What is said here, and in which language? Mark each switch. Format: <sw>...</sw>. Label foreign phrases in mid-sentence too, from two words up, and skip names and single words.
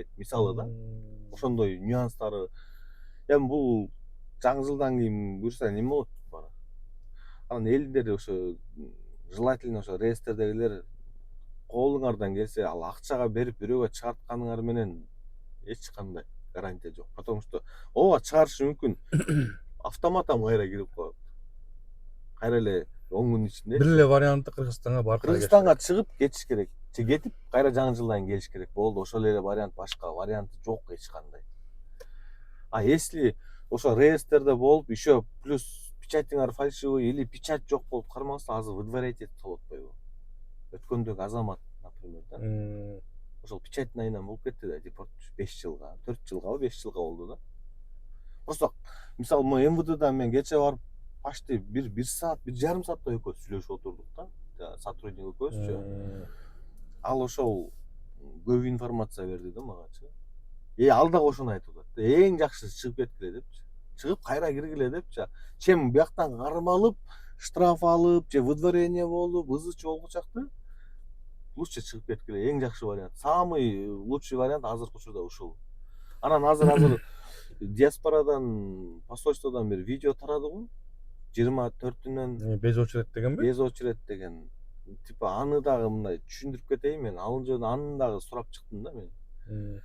<ky>Мисалы да. Ошондой нюанстары. Эми бул жаңы жылдан кийин буюрса неме болот бара. Анан элдер ошо желательно ошо реестрдегилер колуңардан келсе ал акчага берип бирөөгө чыгартканыңар менен эч кандай гарантия жок.</ky> <ru>Потому что</ru> <ky>ооба чыгарышы мүмкүн. Автоматом кайра кирип коет. Кайра эле 10 күн ичинде. Бир эле варианты Кыргызстанга барып Кыргызстанга чыгып кетиш керек. Кетип кайра жаңы жылдан келиш керек. Болду, ошол эле вариант, башка варианты жок эч кандай.</ky> <ru>А если</ru> <ky>ошо реестрде болуп,</ky> <ru>еще плюс</ru> <ky>печатиңар</ky> <ru>фальшивый или печать</ru> <ky>жок болуп кармаса, азыр выдворять этип болуп атпайбы? Өткөндөгү азамат, например, да. Ошол печатьтин айынан болуп кетти да, депорт 5 жылга, 4 жылгабы, 5 жылга болду да. Просто мисалы могу МВДдан мен кече барып почти 1 саат, 1,5 сааттай экөөбүз сүйлөшүп отурдук да. Сотрудник экөөбүзчү. Ал ошол көп информация берди да магачы. Ал дагы ошону айтып атат. Эң жакшысы чыгып кеткиле депчи. Чыгып кайра киргиле депчи. Чем бияктан кармалып, штраф алып, же выдворение болуп, ызычы болгучакты лучше чыгып кеткиле. Эң жакшы вариант.</ky> <ru>Самый лучший вариант</ru> <ky>азыркы учурда ушул. Анан азыр диаспорадан, посольстводон бир видео тарады го. 24-үнөн</ky> <ru>без очередь</ru> <ky>дегенби?</ky> <ru>Без очередь</ru> <ky>деген. Типа аны дагы мындай түшүндүрүп кетейин мен. Ал жерде аны дагы сурап чыктым да мен.</ky>